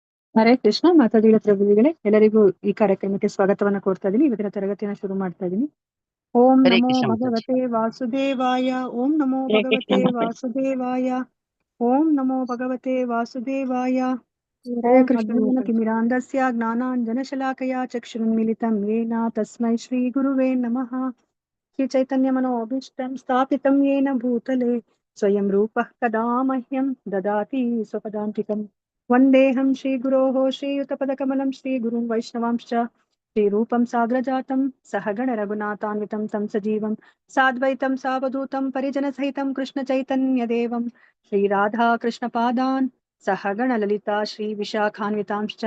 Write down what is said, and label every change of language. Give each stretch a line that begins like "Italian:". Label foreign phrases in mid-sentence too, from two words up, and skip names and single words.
Kannada: ಹರೇ ಕೃಷ್ಣ ಮಾತಾಡಿದ ಪ್ರಭುಗಳೇ, ಎಲ್ಲರಿಗೂ ಈ ಕಾರ್ಯಕ್ರಮಕ್ಕೆ ಸ್ವಾಗತವನ್ನ ಕೋರ್ತಾ ಇದೀನಿ. ಇವತ್ತಿನ ತರಗತಿಯನ್ನು ಶುರು ಮಾಡ್ತಾ ಇದೀನಿ.
Sanskrit: ಓಂ
Kannada: ಹರೇ
Sanskrit: ನಮೋ
Kannada: ಕೃಷ್ಣ ಮಾತಾಜಿ.
Sanskrit: ಭಗವತೆ ವಾಸುದೇವಾಯ. ಓಂ ನಮೋ
Kannada: ಹರೇ ಕೃಷ್ಣ
Sanskrit: ಭಗವತೆ
Kannada: ಮಾತಾಜಿ.
Sanskrit: ವಾಸುದೇವಾಯ. ಓಂ ನಮೋ ಭಗವತೆ ವಾಸುದೇವಾಯ.
Kannada: ಹರೇ
Sanskrit: ಓಂ
Kannada: ಕೃಷ್ಣ
Sanskrit: ಅಜ್ಞಾನ
Kannada: ಮಾತಾಜಿ.
Sanskrit: ತಿಮಿರಾಂಧಸ್ಯ ಜ್ಞಾನಾಂಜನಶಲಾಕಯ ಚಕ್ಷುರುನ್ಮಿಲಿತಂ ಯೇನ ತಸ್ಮೈ ಶ್ರೀ ಗುರುವೇ ನಮಃ. ಶ್ರೀ ಚೈತನ್ಯ ಮನೋಭೀಷ್ಟಂ ಸ್ಥಾಪಿತಂ ಯೇನ ಭೂತಲೆ ಸ್ವಯಂ ರೂಪಃ ಕದಾ ಮಹ್ಯಂ ದದಾತಿ ಸ್ವಪದಾಂತಿಕಂ. ವಂದೇಹಂ ಶ್ರೀಗುರೋಃ ಶ್ರೀಯುತಪದಕಮಲಂ ಶ್ರೀಗುರುಂ ವೈಷ್ಣವಾಂಶ್ಚ ಶ್ರೀರೂಪಂ ಸಾಗ್ರಜಾತಂ ಸಹಗಣ ರಘುನಾಥಾನ್ವಿತಂ तं ಸಜೀವಂ ಸಾದ್ವೈತಂ ಸಾವಧೂತಂ ಪರಿಜನಸಹಿತಂ ಕೃಷ್ಣಚೈತನ್ಯದೇವಂ ಶ್ರೀರಾಧಾ ಕೃಷ್ಣಪಾದಾನ್ ಸಹಗಣ ಲಲಿತಾ ಶ್ರೀವಿಶಾಖಾನ್ವಿತಾಂಶ್ಚ.